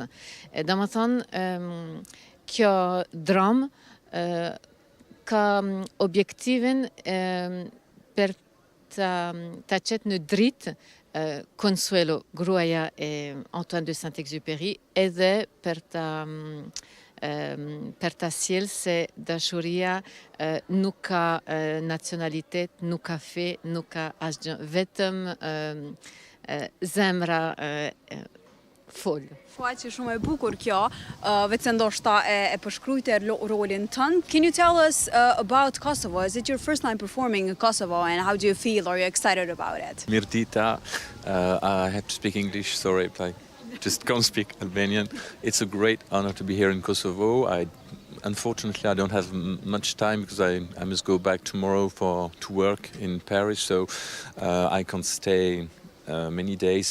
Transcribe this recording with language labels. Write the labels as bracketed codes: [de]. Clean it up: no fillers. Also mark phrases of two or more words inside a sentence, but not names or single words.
[sq] Domethënë, kjo dramë ka objektivin për ta qetë në dritë Consuelo, gruaja e Antoine de Saint-Exupéry, edhe për ta sjellë se dashuria nuk ka nacionalitet, nuk ka fe, nuk ka asgjë, vetëm zemra fol. Shfaqje shumë e bukur kjo, vetë se ndoshta e përshkruajte rolin tënd. [en] Can you tell us about Kosovo? Is it your first time performing in Kosovo, and how do you feel? Are you excited about it? Mirdita, I have to speak English, sorry, I just can't speak Albanian. It's a great honor to be here in Kosovo. Unfortunately, I don't have much time because I must go back tomorrow to work in Paris, so I can't stay many days.